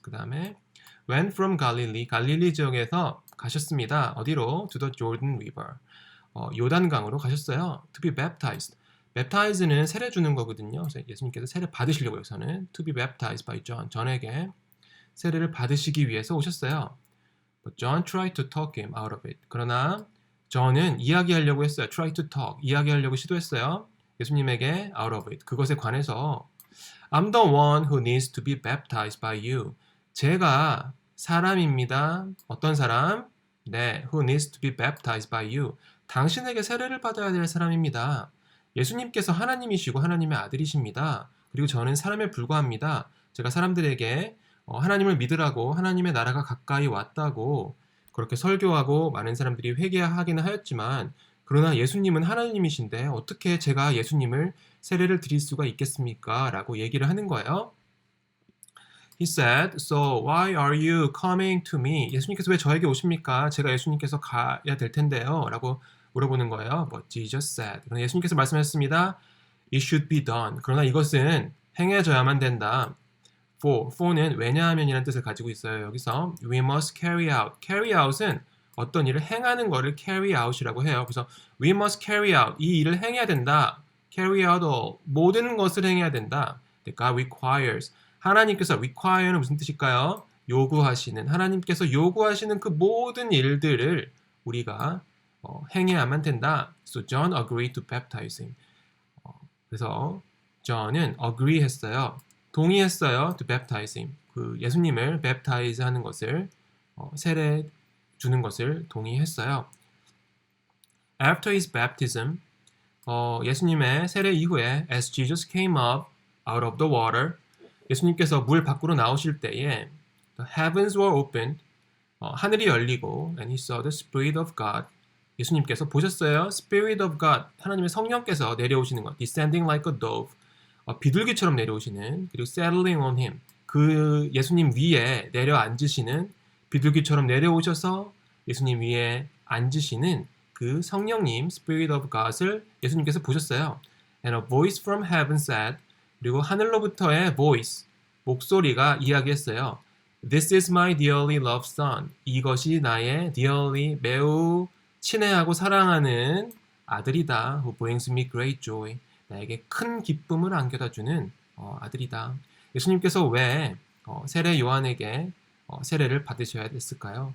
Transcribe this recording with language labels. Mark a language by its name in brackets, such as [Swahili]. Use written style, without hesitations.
[Korean] 그 다음에 [English] went from Galilee, [Korean] 갈릴리 지역에서 가셨습니다. 어디로? [English] To the Jordan River. [Korean] 요단강으로 가셨어요. [English] To be baptized. [Korean] baptize는 세례 주는 거거든요. 그래서 예수님께서 세례 받으시려고 해서는 [English] to be baptized by John. [Korean] 전에게 세례를 받으시기 위해서 오셨어요. [English] But John tried to talk him out of it. [Korean] 그러나 존은 이야기하려고 했어요. [English] try to talk. [Korean] 이야기하려고 시도했어요. 예수님에게 [English] out of it. [Korean] 그것에 관해서 [English] I'm the one who needs to be baptized by you. [Korean] 제가 사람입니다. 어떤 사람? [English] 네, who needs to be baptized by you. [Korean] 당신에게 세례를 받아야 될 사람입니다. 예수님께서 하나님이시고 하나님의 아들이십니다. 그리고 저는 사람에 불과합니다. 제가 사람들에게 하나님을 믿으라고 하나님의 나라가 가까이 왔다고 그렇게 설교하고 많은 사람들이 회개하기는 하였지만 그러나 예수님은 하나님이신데 어떻게 제가 예수님을 세례를 드릴 수가 있겠습니까? 라고 얘기를 하는 거예요. [English] He said, So why are you coming to me? [Korean] 예수님께서 왜 저에게 오십니까? 제가 예수님께서 가야 될 텐데요. 라고 물어보는 거예요. [English] But Jesus said. [Korean] 그러나 예수님께서 말씀하셨습니다. [English] It should be done. [Korean] 그러나 이것은 행해져야만 된다. for는 왜냐하면이라는 뜻을 가지고 있어요. 여기서 [English] we must carry out. [Korean] carry out은 어떤 일을 행하는 거를 carry out이라고 해요. 그래서 [English] we must carry out. [Korean] 이 일을 행해야 된다. [English] carry out all. [Korean] 모든 것을 행해야 된다. [English] God requires. [Korean] 하나님께서 require는 무슨 뜻일까요? 요구하시는. 하나님께서 요구하시는 그 모든 일들을 우리가 행해야만 된다. [English] So John agreed to baptize him. [Korean] 그래서 John은 agree 했어요. 동의했어요. [English] To baptize him. [Korean] 그 예수님을 baptize 하는 것을 세례 주는 것을 동의했어요. [English] After his baptism, [Korean] 예수님의 세례 이후에 [English] as Jesus came up out of the water, [Korean] 예수님께서 물 밖으로 나오실 때에 [English] the heavens were opened, [Korean] 하늘이 열리고 [English] and he saw the Spirit of God. [Korean] 예수님께서 보셨어요. [English] Spirit of God, [Korean] 하나님의 성령께서 내려오시는 것. [English] Descending like a dove. [Korean] 비둘기처럼 내려오시는, 그리고 [English] settling on him, [Korean] 그 예수님 위에 내려앉으시는, 비둘기처럼 내려오셔서 예수님 위에 앉으시는 그 성령님 [English] Spirit of God [Korean] 을 예수님께서 보셨어요. [English] And a voice from heaven said, [Korean] 그리고 하늘로부터의 [English] voice, [Korean] 목소리가 이야기했어요. [English] This is my dearly loved son. [Korean] 이것이 나의 dearly, 매우 친애하고 사랑하는 아들이다. [English] Who brings me great joy. [Korean] 나에게 큰 기쁨을 안겨다주는 아들이다. 예수님께서 왜 세례 요한에게 세례를 받으셔야 됐을까요?